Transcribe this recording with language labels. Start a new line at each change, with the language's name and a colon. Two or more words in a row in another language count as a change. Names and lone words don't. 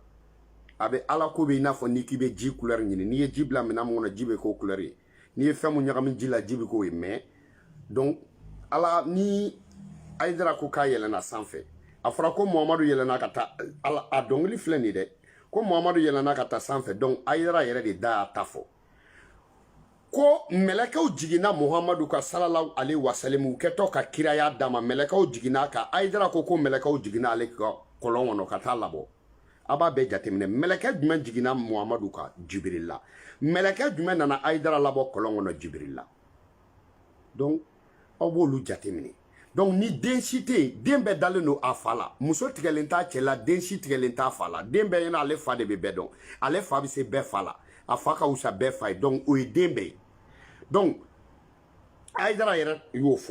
Bambara: a bɛ ala ko bɛ i n'a fɔ n'i k'i bɛ ji couleur ɲini n'i ye ji bila minɛn mun kɔnɔ ji bɛ k'o couleur ye n'i ye fɛn mun ɲagami ji la ji bɛ k'o ye
French: mais donc
Bambara: ala ni Hayidara ko k'a yɛlɛnna sanfɛ a fɔra ko Muhamadu yɛlɛnna ka taa a dɔnkili filɛ nin dɛ ko Muhamadu yɛlɛnna ka taa sanfɛ donc Hayidara yɛrɛ de da y'a ta fɔ ko mɛlɛkɛw jiginna Muhamadu ka
Arabic: صلى الله عليه وسلم
Bambara: u kɛtɔ ka kiraya d'a ma mɛlɛkɛw jiginna ka Hayidara ko mɛlɛkɛw jiginna ale ka kɔlɔn kɔnɔ ka taa labɔ a b'a bɛɛ jateminɛ mɛlɛkɛ jumɛn jiginna Muhamadu ka Jibril la mɛlɛkɛ jumɛn nana Hayidara labɔ kɔlɔn kɔnɔ Jibril la donc aw b'olu jateminɛ donc ni den si tɛ yen den bɛɛ dalen don a fa la muso tigɛlen t'a cɛ la den si tigɛlen t'a fa la den bɛɛ ɲɛna ale fa de bɛ bɛɛ dɔn ale fa bɛ se bɛɛ fa la a fa ka wusa bɛɛ fa ye donc o ye den bɛɛ ye donc Hayidara yɛrɛ y'o fɔ